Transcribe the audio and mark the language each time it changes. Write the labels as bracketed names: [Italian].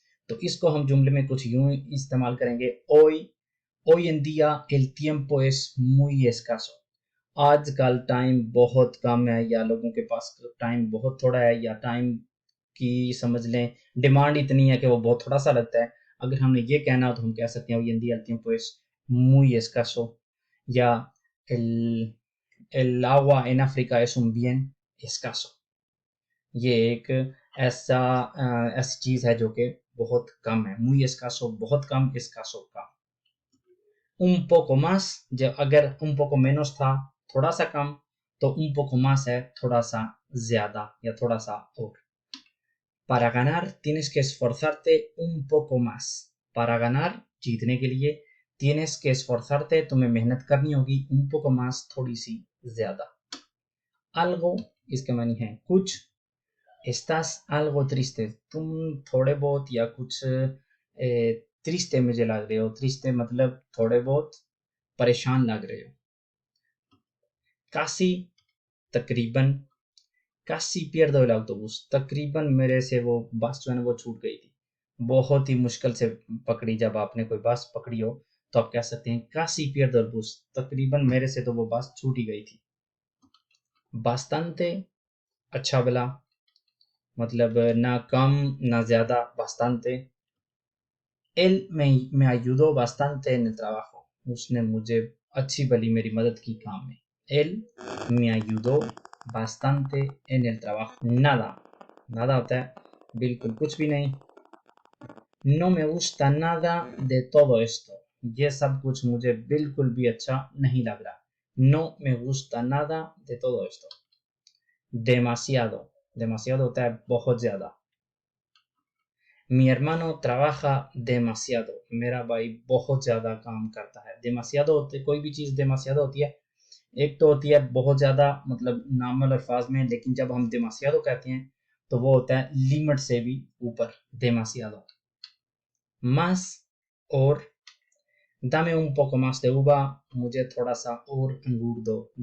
[Hindi] तो इसको हम जुमले में कुछ यूं इस्तेमाल करेंगे, [Spanish] hoy en día el tiempo es muy escaso। [Hindi] आजकल टाइम बहुत कम है या लोगों के पास टाइम बहुत थोड़ा है या टाइम की समझ लें डिमांड इतनी है कि वो बहुत थोड़ा सा लगता है। अगर हमने ये कहना हो तो हम कह सकते हैं [Spanish] hoy en día el tiempo es muy escaso, या el, el agua en África es un bien escaso। [Hindi] ये एक ऐसी चीज़ है जो कि बहुत कम है, [Spanish] muy escaso [Hindi] बहुत कम, escaso कम। [Spanish] un poco más, [Hindi] जब अगर [Spanish] un poco menos [Hindi] था थोड़ा सा कम, तो un poco más है थोड़ा सा ज्यादा या थोड़ा सा और। [Spanish] para ganar tienes que esforzarte un poco más। para ganar [Hindi] जीतने के लिए, [Spanish] tienes que esforzarte [Hindi] तुम्हें मेहनत करनी होगी, [Spanish] un poco más [Hindi] थोड़ी सी ज्यादा। algo इसके मानी है कुछ, [Spanish] estás algo triste [Hindi] तुम थोड़े बहुत या कुछ triste मुझे लग रहे हो, triste मतलब थोड़े बहुत परेशान लग रहे हो। कासी तकरीबन, कासी [Spanish] pierdo el autobús, [Hindi] तकरीबन मेरे से वो बस जो है ना वो छूट गई थी। बहुत ही मुश्किल से पकड़ी, जब आपने कोई बस पकड़ी हो तो आप कह सकते हैं कासी [Spanish] pierdo el bus, [Hindi] तकरीबन मेरे से तो वो बस छूट ही गई थी। bastante अच्छा भला, मतलब ना कम ना ज्यादा, bastante। [Spanish] él me ayudó bastante en el trabajo, [Hindi] उसने मुझे अच्छी भली मेरी मदद की काम में। [Spanish] él me ayudó bastante en el trabajo। [Hindi] nada, nada होता है बिल्कुल कुछ भी नहीं। [Spanish] no me gusta nada de todo esto, [Hindi] ये सब कुछ मुझे बिल्कुल भी अच्छा नहीं लग रहा। [Spanish] no me gusta nada de todo esto। [Hindi] demasiado, demasiado होता है बहुत ज्यादा। [Spanish] Mi hermano trabaja demasiado. [Hindi] मेरा भाई बहुत ज़्यादा काम करता है। demasiado होते कोई भी चीज़ demasiado होती है। एक तो होती है बहुत ज़्यादा मतलब नॉर्मल अल्फाज में, लेकिन जब हम demasiado कहते हैं तो वो होता है लिमिट से भी ऊपर demasiado। [Spanish] Más और dame un poco más de uva, [Hindi] मुझे थोड़ा सा और अंगूर दो।